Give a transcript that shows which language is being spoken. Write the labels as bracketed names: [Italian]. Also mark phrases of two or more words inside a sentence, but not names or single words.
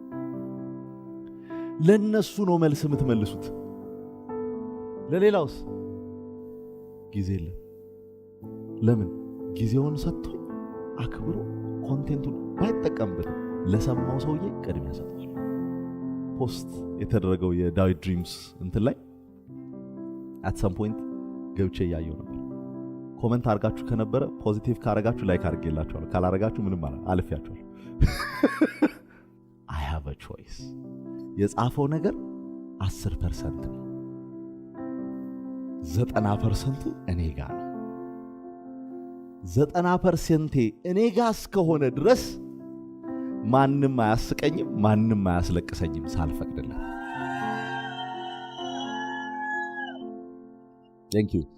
[Amharic] ለነሱ ነው መልስ የምትመልሱት። ለሌላውስ ጊዜ የለም። ለምን ጊዜውን ሰጥቶ አክብሮ ኮንቴንቱን ባይጠቀምበት ለሰማው ሰውዬ ቅድሚያ ሰጥቷል። ፖስት የተደረገው የዳዊት ድሪምስ እንትን ላይ [English] at some point [Amharic] ገብቼ ያየው ነበር። ኮሜንት አርጋችሁ ከነበረ ፖዚቲቭ ካረጋችሁ ላይክ አርጌላችኋለሁ፣ ካላረጋችሁ ምንም አልፌያችኋለሁ። [English] I have a choice። [Amharic] የጻፈው ነገር 10% ነው፣ 90% እኔ ጋር ነው። 90% እኔ ጋር እስከሆነ ድረስ ማንም አያስቀኝም፣ ማንም አያስለቅሰኝም ሳልፈቅድለት። [English] Thank you።